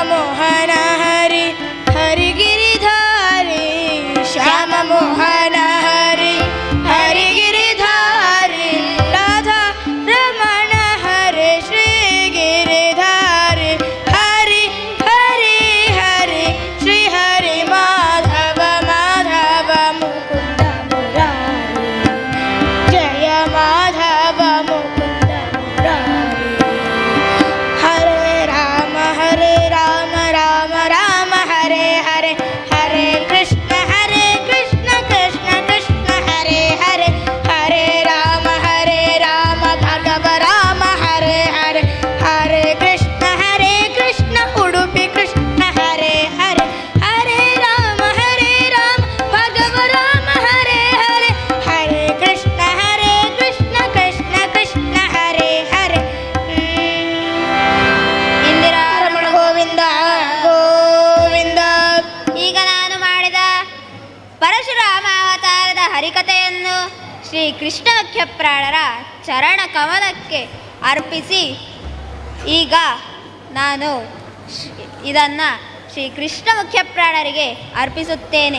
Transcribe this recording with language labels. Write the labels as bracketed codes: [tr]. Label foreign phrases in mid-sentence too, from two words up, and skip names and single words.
[sa] ಮೋಹನ ಹರಿ ಹರಿ ಗಿರಿಧಾರಿ ಶ್ಯಾಮ ಮೋಹನ ಹರಿ ಹರಿ ಗಿರಿಧಾರಿ ರಾಧಾ ರಮಣ ಹರಿ ಶ್ರೀ ಗಿರಿಧಾರಿ ಹರಿ ಹರಿ ಹರಿ ಶ್ರೀ ಹರಿ ಮಾಧವ ಮಾಧವ ಮುಕುಂದ ಮುರಾರಿ ಜಯ ಮಾಧವ ಮುಕುಂದ ಮುರಾರಿ. ಹರೇ ರಾಮ ರಾಮ ರಾಮ ಹರೇ ಹರೇ ಹರೇ ಕೃಷ್ಣ ಕೃಷ್ಣ ಕೃಷ್ಣ ಹರೇ ಹರೇ ಹರೇ ರಾಮ ಭಗವ ರಾಮ ಹರೇ ಹರೇ ಹರೇ ಕೃಷ್ಣ ಉಡುಪಿ ಕೃಷ್ಣ ಹರೇ ಹರೇ ಹರೇ ರಾಮ ಭಗವ ರಾಮ ಹರೇ ಹರೇ ಹರೇ ಕೃಷ್ಣ ಕೃಷ್ಣ ಕೃಷ್ಣ ಹರೇ ಹರೇ. ಇಂದಿರಾರಮಣ ಗೋವಿಂದ ಗೋವಿಂದ. [kn] ಈಗ ನಾನು ಮಾಡಿದ ಪರಶುರಾಮ ಅವತಾರದ ಹರಿಕಥೆಯನ್ನು ಶ್ರೀ ಕೃಷ್ಣ ಮುಖ್ಯಪ್ರಾಣರ ಚರಣ ಕಮಲಕ್ಕೆ ಅರ್ಪಿಸಿ ಈಗ ನಾನು ಇದನ್ನು ಶ್ರೀ ಕೃಷ್ಣ ಮುಖ್ಯಪ್ರಾಣರಿಗೆ ಅರ್ಪಿಸುತ್ತೇನೆ.